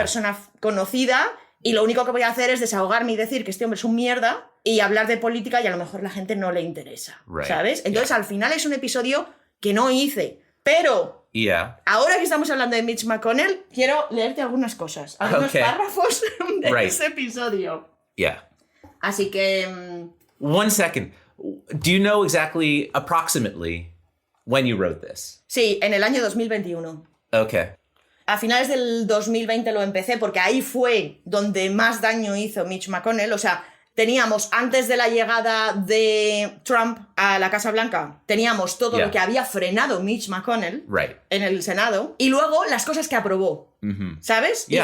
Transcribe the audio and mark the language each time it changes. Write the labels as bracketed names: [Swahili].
[Spanish] persona conocida y lo único que voy a hacer es desahogarme y decir que este hombre es un mierda y hablar de política y a lo mejor la gente no le interesa. [English] Right. [Spanish] ¿Sabes? Entonces al final es un episodio que no hice. Pero [English] Yeah. [Spanish] ahora que estamos hablando de Mitch McConnell, quiero leerte algunas cosas. Algunos [English] Okay. [Spanish] párrafos de [English] Right. [Spanish] ese episodio. [English] Yeah. [Spanish] Así que... [English] 1 second. Do you know exactly, approximately, when you wrote this. [Spanish] Sí, en el año 2021. [English] Okay. [Spanish] A finales del 2020 lo empecé porque ahí fue donde más daño hizo Mitch McConnell. O sea, teníamos, antes de la llegada de Trump a la Casa Blanca, teníamos todo lo que había frenado Mitch McConnell en el Senado, y luego las cosas que aprobó, ¿sabes?